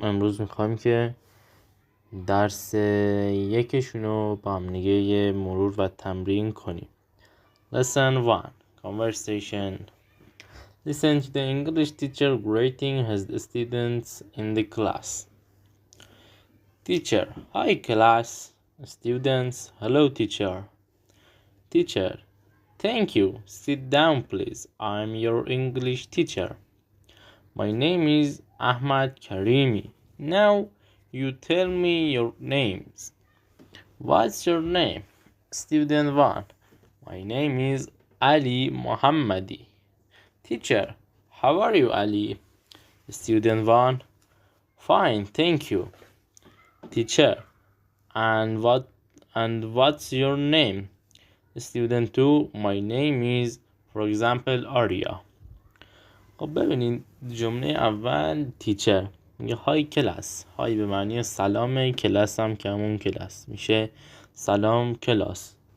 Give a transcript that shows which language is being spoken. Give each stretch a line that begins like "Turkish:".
Persian: امروز میخوایم که درس یکشون رو با هم دیگه یه مرور و تمرین کنیم.
English: Lesson 1 Conversation. Listen to the English teacher greeting his students in the class. Teacher: Hi class. Students: Hello teacher. Teacher: Thank you. Sit down please. I'm your English teacher. My name is Ahmad Karimi. Now you tell me your names. What's your name? Student 1: My name is Ali Mohammadi. Teacher: How are you, Ali? Student 1: Fine, thank you. Teacher: And what's your name? Student 2: My name is, for example, Arya.
Persian: خب ببینید جمله اول تیچر میگه های کلاس. های به معنی سلام، کلاس هم که همون کلاس میشه سلام کلاس.